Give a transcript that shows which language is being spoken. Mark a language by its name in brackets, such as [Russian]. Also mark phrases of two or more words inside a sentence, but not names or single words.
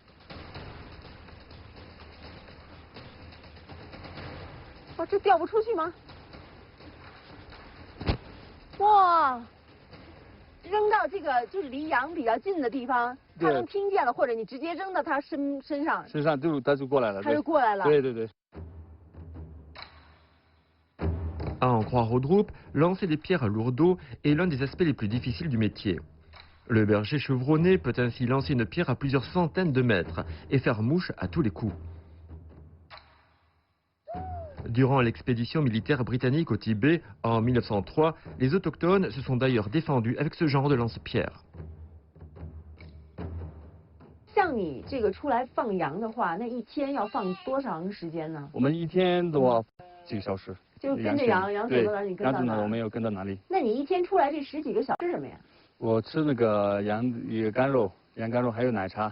[Chinese] 哦，这掉不出去吗？哇， 扔到这个就是离羊比较近的地方，它对能听见了，或者你直接扔到它身上，身上它就过来了。它就过来了。对对对。 [French] À en croire Audroup, lancer des pierres à lourdeau est l'un des aspects les plus difficiles du métier. Le berger chevronné peut ainsi lancer une pierre à plusieurs centaines de mètres et faire mouche à tous les coups. Durant l'expédition militaire britannique au Tibet en 1903, les autochtones se sont d'ailleurs défendus avec ce genre de lance-pierre. [Chinese] 像你这个出来放羊的话，那一天要放多长时间呢？我们一天都要几个小时。就跟着羊走到哪儿你跟到哪儿。羊走哪儿我没有跟到哪里。那你一天出来这10几个小时吃什么呀？我吃那个羊肝肉还有奶茶。